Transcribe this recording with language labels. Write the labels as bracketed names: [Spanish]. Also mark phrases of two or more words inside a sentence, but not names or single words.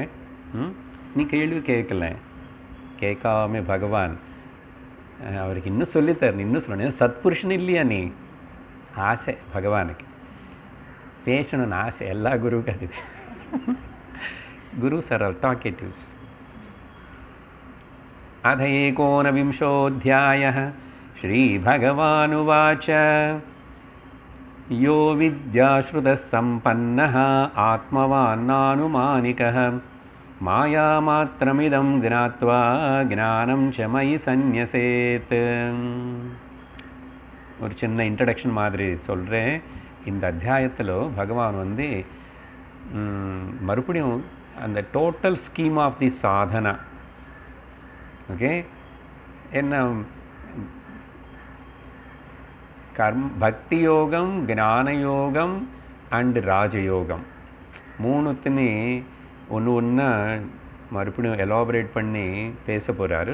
[Tamil] நீ கேள்வி கேட்காம பகவான் அவருக்கு இன்னும் சொல்லித்தரணும், இன்னும் சொல்லணும். சத்புருஷன் இல்லையா நீ? ஆசை பகவானுக்கு பேசணும்னு ஆசை. எல்லா குருவுக்கு அது. [English] Gurus are all talkatives. [Sanskrit] अथ एकोनविंशोऽध्यायः श्रीभगवानुवाच यो विद्याश्रुतः सम्पन्नः आत्मवान्नानुमानिकः मायामात्रमिदं ज्ञात्वा ज्ञानं च मयि सन्न्यसेत्. [Tamil] ஒரு சின்ன இன்ட்ரடக்ஷன் மாதிரி சொல்கிறேன். இந்த அத்தியாயத்தில் பகவான் மறுபடியும் அந்த [English] total scheme of the [Tamil] சாதனா, ஓகே, என்ன பக்தி யோகம், ஞான யோகம் அண்ட் ராஜயோகம் மூணுத்துன்னு ஒன்று மறுபடியும் எலாபரேட் பண்ணி பேச போகிறாரு.